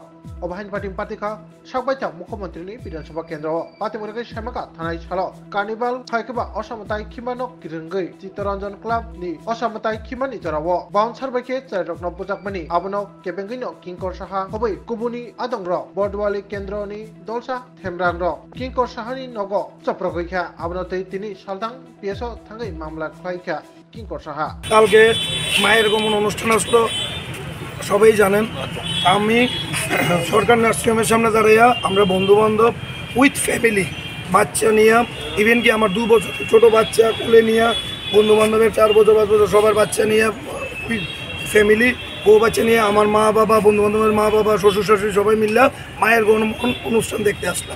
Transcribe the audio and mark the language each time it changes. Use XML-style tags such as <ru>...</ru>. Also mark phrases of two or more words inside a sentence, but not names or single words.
<trp>Obahan parti ka sakbai ta mukhomontri ni Bidhan Sabha Kendro parti murage samaka thanai chalo carnival phaikeba osamotai khimano kirungoi Chittaranjan club ni osamotai khimani jarawo bouncer baike chairokno pujakmani abono kebengino Kinkor Saha hobai kubuni adong ro Bordwali Kendro ni dolsa themrang ro Kinkor Sahani nogo chaprogoikha abono tei tini saldang PSO thangai mamla khlaikha Kinkor Saha</trp> <bn>কালকে মায়ের গমন অনুষ্ঠান আসলো সবাই জানেন। আমি সরকার নার্সিংহোমের সামনে দাঁড়াইয়া আমরা বন্ধু বান্ধব</bn> <en>with family</en> <bn>বাচ্চা নিয়ে ইভেন কি আমার 2 বছর ছোট বাচ্চা কোলে নিয়ে বন্ধু বান্ধবের 4 বছর 5 বছর সবার বাচ্চা নিয়ে ফ্যামিলি বউ বাচ্চা নিয়ে আমার মা বাবা বন্ধু বান্ধবের মা বাবা শ্বশুর শাশুড়ি সবাই মিলে মায়ের গমন অনুষ্ঠান দেখতে আসলাম।</bn>